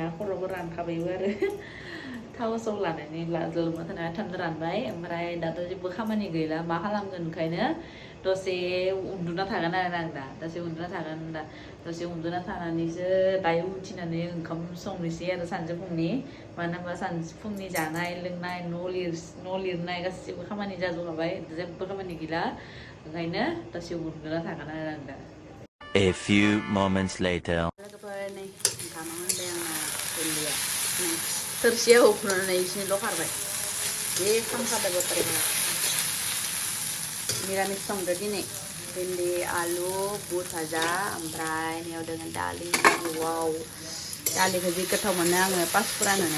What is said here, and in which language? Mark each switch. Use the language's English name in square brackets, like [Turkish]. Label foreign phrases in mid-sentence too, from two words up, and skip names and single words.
[Bodo] खर'बो रानखाबायबो आरो थाव साव लानानै जलमा थानाया थाबनो रानबाय ओमफ्राय दाथ' जेबो खामानि गैला मा खालामगोन ओंखायनो दसे उन्दुना थागोन आरो आं दा दसे उन्दुना थानानैसो दायो उथिनानै ओंखाम संनोसै आरो सानजौफुंनि मानो होनबा सानजौफुंनि जानाय लोंनाय न' लिरनाय गासिबो खामानि जाजोबखाबाय जेबो खामानि गैला ओंखायनो दसे उन्दुना थागोन आरो आं दा [English] A few moments later [Bodo] लोगोफोर नै ओंखामा मोनबाय आंना गोरलैया थोरसिया होख्रुनानै एसेल' खारबाय बे खामखादो बोथोरखौ निरामिस संदो दिनै भिन्दि आलु बुट भाजा ओमफ्राय नैयाव दङ दालि वाव दालिखौ जि गोथाव मोनो आङो पासफुरान होनाय